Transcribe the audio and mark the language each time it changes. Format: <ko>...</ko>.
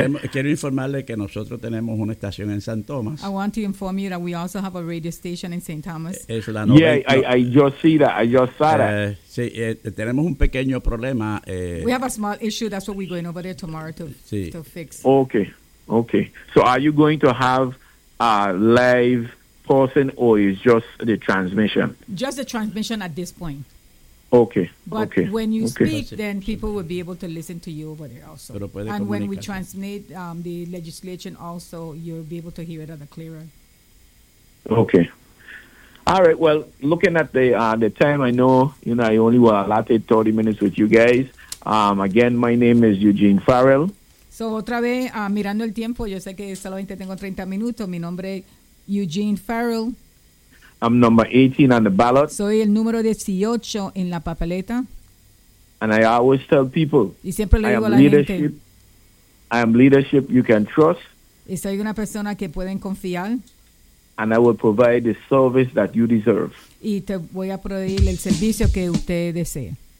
<es>Quiero informarle que nosotros tenemos una estación en San Tomás.</es> <en>I want to inform you that we also have a radio station in St. Thomas.</en> <es>Es la</es> <en>I just saw that.</en> <es>Tenemos un pequeño problema.</es> <en>We have a small issue. That's what we're going over there tomorrow to fix. Okay. So are you going to have a live person or is just the transmission? Just the transmission at this point. Okay. But when you speak, then people will be able to listen to you over there also.</en> <es>Pero puede comunicar.</es> <en>When we transmit the legislation also, you'll be able to hear it at a clearer. Okay. All right. Well, looking at the time, I know, you know, I only will allotted 30 minutes with you guys. Again, my name is Eugene Farrell.</en> <es>So, otra vez, mirando el tiempo, yo sé que solamente tengo 30 minutos. Mi nombre es Eugene Farrell.</es> <en>I'm number 18 on the ballot.</en> <es>Soy el número 18 en la papeleta.</es> <en>And I always tell people,</en> <es>y siempre le digo a la leadership, gente,</es> <en>I am leadership you can trust.</en> <es>Y soy una persona que pueden confiar.</es> <en>And I will provide the service that you deserve.</en> <es>Y te voy a proveer el servicio que usted desee.</es>